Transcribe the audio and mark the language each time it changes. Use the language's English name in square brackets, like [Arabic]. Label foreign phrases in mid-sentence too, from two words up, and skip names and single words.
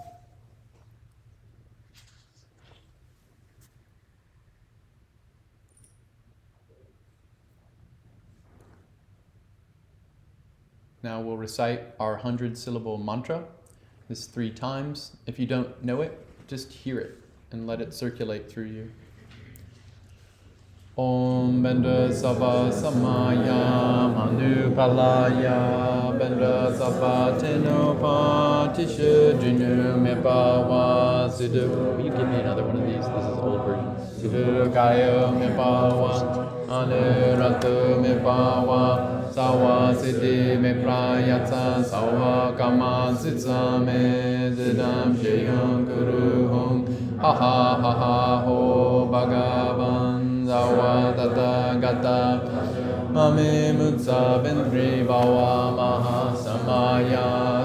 [English] Now we'll recite our 100-syllable mantra. This is 3 times. If you don't know it, just hear it and let it circulate through you. [Sanskrit] Om Benda Sabba Samaya Manu Palaya Benda Sabba Tenopa Tishu Dinu Mepawa Siddhu. [English] Will you give me another one of these? This is old version. [Sanskrit] Siddhu Kayo Mepawa Anuratu Mepawa Sawa Siddhi Meprayatsa Sawa Kama Sitsa Me Didam Sheyam Guru Hong Ha Ha Ha Ha Ho Bhagavan Sawa Tata Gata Mame Mutsa Bendri Bhawa Maha Samaya